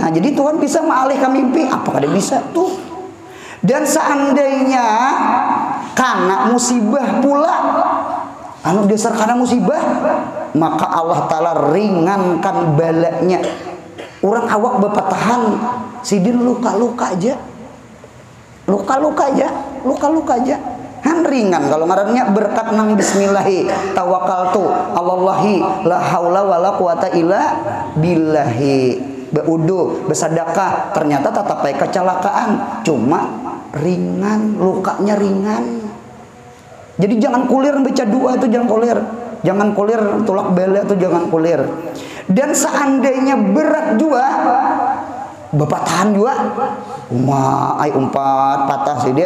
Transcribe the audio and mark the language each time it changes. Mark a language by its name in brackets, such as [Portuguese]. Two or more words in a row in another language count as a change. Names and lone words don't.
[Banjar] Nah, jadi Tuhan bisa mengalihkan mimpi, apa kada bisa tuh. Dan seandainya karena musibah pula dasar karena musibah, maka Allah Ta'ala ringankan balanya. Orang awak berpatahan sidin luka-luka aja. luka-luka aja han ringan kalau ngarannya berkat nang [Arabic] بسم الله توكلت على الله لا حول ولا قوة إلا بالله. [Banjar] Beudu bersedekah ternyata tatapai kecelakaan cuma ringan, lukanya ringan. Jadi jangan kulir baca doa itu, jangan kulir tulak bela itu, jangan kulir. Dan seandainya berat juga bapak tahan juga umpat patah sidin.